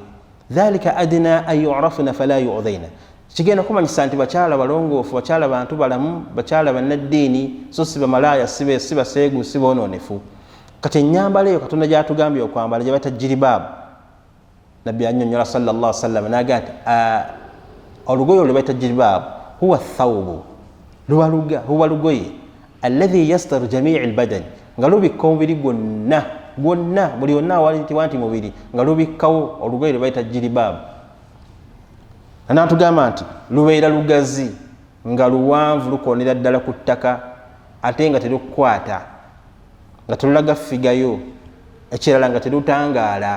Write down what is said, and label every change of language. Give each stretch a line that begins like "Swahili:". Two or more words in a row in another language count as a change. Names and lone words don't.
Arabic: ذلك أدنى أن يعرفن فلا يؤذين,
Ganda: kigenda kumanyisa nti bakyala balongoofu, bakyala bantu balamu, bakyala bannaddiini, so si bamalaaya, si baseegu, si boonoonefu. Kati ennyambala eyo Katonda gy'atugambye okwambala gye bayita jiribaabu, Nabbi annyonnyola
Arabic: صلى الله عليه وسلم
Ganda: n'agamba nti olugoye olwo bayita jiribaabu
Arabic: هو ثوب,
Ganda: huwa lugoye
Arabic: الذي يستر جميع البدن,
Ganda: nga lubikka omubiri gwonna buli yonna awali nti mubiri nga lubikkawo, olugoye lwe bayita jiribaabu. N'atugamba nti lubeera lugazi nga luwanvu lukoonera ddala ku ttaka, ate nga terukukwata, nga telulaga figayo, ekirala nga terutangaala.